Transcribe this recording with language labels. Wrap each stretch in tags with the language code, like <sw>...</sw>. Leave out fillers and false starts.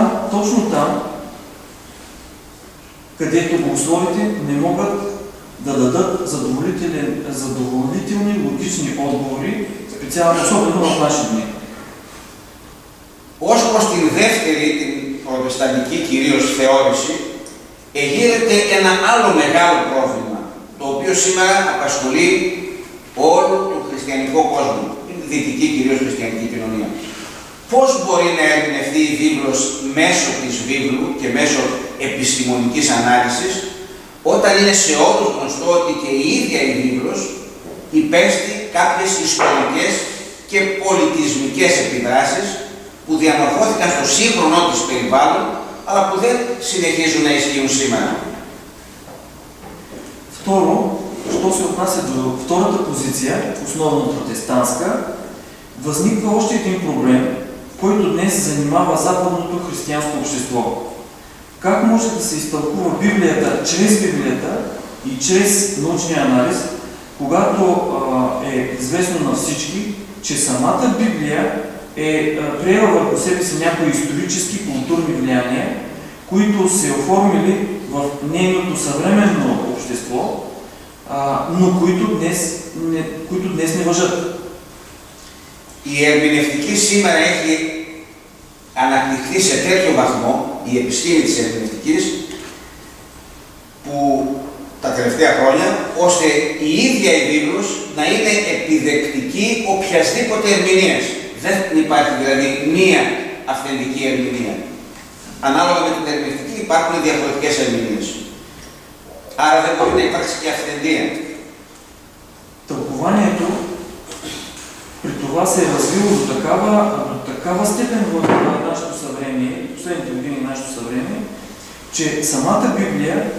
<bg>Точно там, където богословите не могат да дадат задоволителни логични отговори, специално особено в наши дни.</bg> <el>Ως προς την δεύτερη, την προτεσταντική κυρίως θεώρηση, εγείρεται ένα άλλο μεγάλο πρόβλημα, το οποίο σήμερα απασχολεί όλο τον χριστιανικό κόσμο, την δυτική κυρίως χριστιανική κοινωνία. Πώς μπορεί να ερμηνευτεί η βίβλος μέσω της βίβλου και μέσω επιστημονικής ανάλυσης, όταν είναι σε όλους γνωστό ότι και η ίδια η βίβλος υπέστη κάποιες ιστορικές και πολιτισμικές επιδράσεις που διαμορφώθηκαν στο σύγχρονό της περιβάλλον, αλλά που δεν συνεχίζουν να ισχύουν σήμερα.</el> <bg>Второ, що се отнася до втората позиция, основно протестантска, възниква още един проблем, който днес занимава западното християнско общество. Как може да се изтълкува Библията чрез Библията и чрез научния анализ, когато е известно на всички, че самата Библия е приела върху себе си някои исторически културни влияния, които се оформили в нейното съвременно общество, но които днес не важат.</bg> <el>Η ερμηνευτική σήμερα έχει αναπτυχθεί σε τέτοιο βαθμό, η επιστήμη της ερμηνευτικής, που τα τελευταία χρόνια, ώστε η ίδια η βίβλος να είναι επιδεκτική οποιασδήποτε ερμηνείας. Δεν υπάρχει δηλαδή μία αυθεντική ερμηνεία. Ανάλογα με την ερμηνευτική υπάρχουν διαφορετικές ερμηνείες. Άρα δεν μπορεί να υπάρξει και αυθεντία.</el> <bg>Тълкованието при това се е развило до такава степен в нашето съвремие, последните години нашето съвремие, че самата Библия</bg>